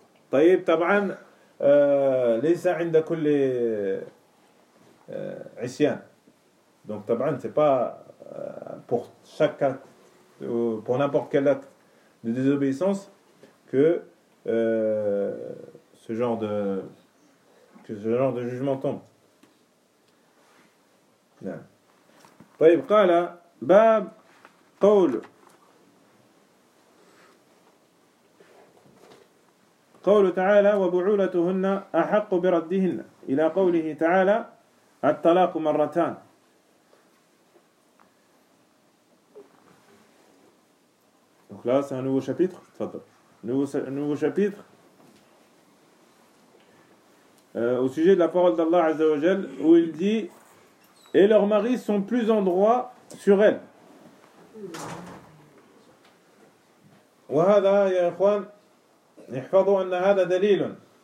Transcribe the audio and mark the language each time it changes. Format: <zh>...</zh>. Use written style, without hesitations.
<ar>Tayyib, taba'an, laysa inda kulli isyan.</ar> <fr>Donc, taba'an, c'est pas pour chaque cas, pour n'importe quel acte de désobéissance, que ce genre de jugement tombe.</fr> <ar>طيب قال باب قول تعالى وبعولتهن أحق بردهن إلى قوله تعالى الطلاق مرتان.</ar> <fr>Donc là, c'est un nouveau chapitre. Nouveau chapitre. Au sujet de la parole d'Allah Azza wa Jal, où il dit « Et leurs maris sont plus en droit sur elles. »</fr> <ar>Wa hada ya ikhwan, ihfadhu anna hada dalilun.</ar>